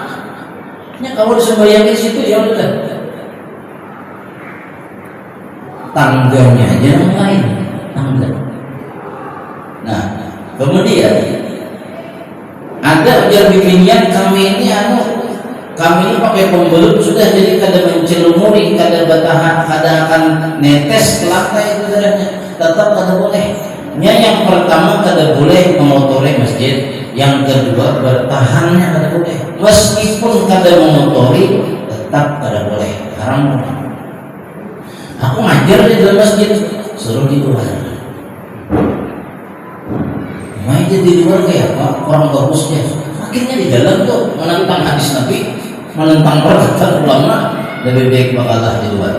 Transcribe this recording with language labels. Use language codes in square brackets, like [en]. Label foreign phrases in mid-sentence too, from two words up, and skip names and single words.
[id] Ya kalau disembahyang di situ ya udah. Tangganya aja yang lain, tangga. [bjn] Nah, kemudian ada ujar bimbingan kami ini kami ini pakai pembelut sudah, jadi kada mencelumuri, kada bertahan, kada akan netes ke lantai itu darahnya, tetap kada boleh. Yang pertama kada boleh mengotori masjid, yang kedua bertahannya kada boleh. Meskipun kada mengotori, tetap kada boleh, [id] haram. Aku ngajar di dalam masjid, suruh di luar. Main di luar kayak apa? Orang bagusnya. Akhirnya di dalam tuh menentang hadis Nabi, menentang perkataan ulama, lebih baik bakalah di luar.